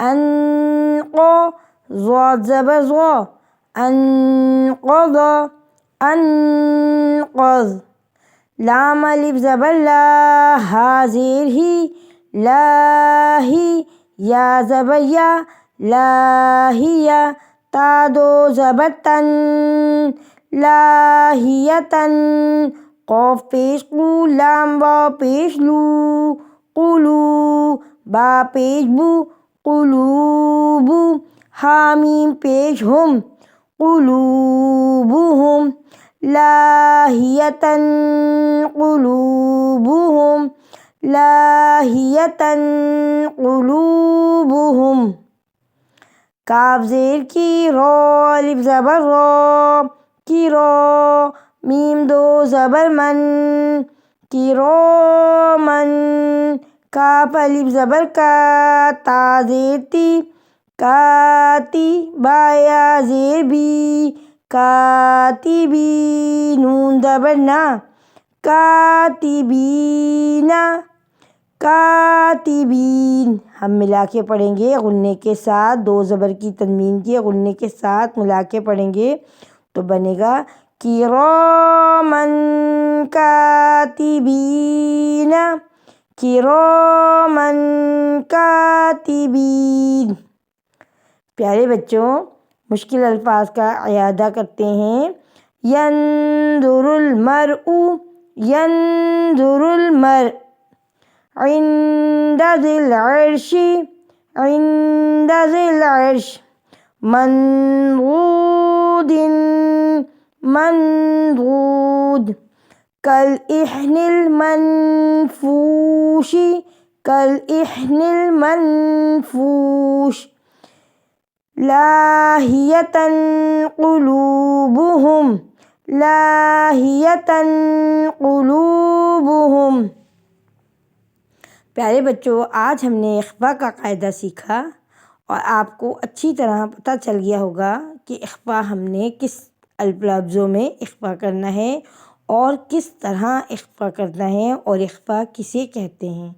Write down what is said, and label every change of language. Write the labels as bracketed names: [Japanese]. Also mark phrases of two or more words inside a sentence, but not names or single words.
[Urdu] انقا، ضاد زبر ضا، انقضا، انقذ، لام الف زبر لا، ہا زیر ہی، لا ہی، یا زبر یا، لاہیا، تا دو زبر تن، لاہیتن، قوف پیش قو، لام واو پیش لو، قلو، با پیش بو، قلوبو، حامیم پیش ہم، قلوبہم، [Arabic] لاہیتن قلوبہم، لاہیتن قلوبہم، [Urdu] کاف زیر کی، رو الف زبر رو، کی رو، میم دو زبر من، کی رو من، کاف الف زبر کا، تا زیر تی، کاتی، با یا زیر بھی، کاتبی، نون زبر نا، کاتبین، کاتبین، ہم ملا کے پڑھیں گے غنّے کے ساتھ، دو زبر کی تنوین کے غنّے کے ساتھ ملا کے پڑھیں گے تو بنے گا [Arabic] کرامن کاتبین، کرامن کاتبین۔ [Urdu] پیارے بچوں، مشکل الفاظ کا اعادہ کرتے ہیں۔ [Arabic] ینظر المرء، ینظر المرء، عند ذی العرش، عند ذی العرش، منضود، منضود، کالإحن المنفوش، کالإحن المنفوش، لاہیۃ قلوبہم، لاہیۃ قلوبہم۔ [Urdu] پیارے بچوں، آج ہم نے اخفاء کا قاعدہ سیکھا اور آپ کو اچھی طرح پتہ چل گیا ہوگا کہ اخفاء ہم نے کس لفظوں میں اخفاء کرنا ہے اور کس طرح اخفاء کرنا ہے اور اخفاء کسے کہتے ہیں۔